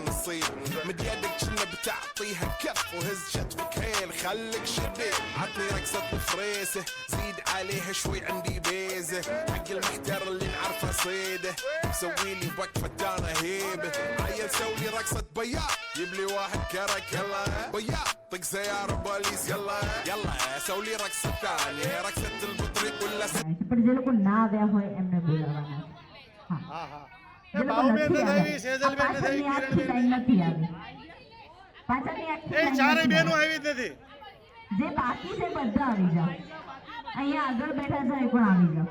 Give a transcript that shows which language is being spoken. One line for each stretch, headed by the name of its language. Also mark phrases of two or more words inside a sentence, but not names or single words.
Arabic: نصيب مد يدك كنا بتعطيها كف وهز شتفك هيل خليك شديد عطني رقصة الفريسة زيد عليها شوي عندي بيزة حق المحتر اللي نعرفه صيده سوي لي وقفة انا هيبة عيل سوي رقصة بياض جيب لي واحد كرك يلا بياض طق سيارة بوليس يلا يلا سوي لي رقصة ثانية رقصة البطريق ولا
Gujarati: પણ જે લોકો ના આવ્યા હોય એમને બોલાવવાના છે. હા હા હા જે લોકો ભાવબેન નથી ને આવ્યા, થઈ સેજલબેન ને થઈ પાછળની આખી કિરણબેન લાઈન નથી આવી. પાછળની આખી એ લાઈન ચારે નથી બેનો આવી. આવી જ નથી જે બાકી છે બધા આવી જાઓ. અહીંયા આગળ બેઠા છે એ પણ આવી જાઓ.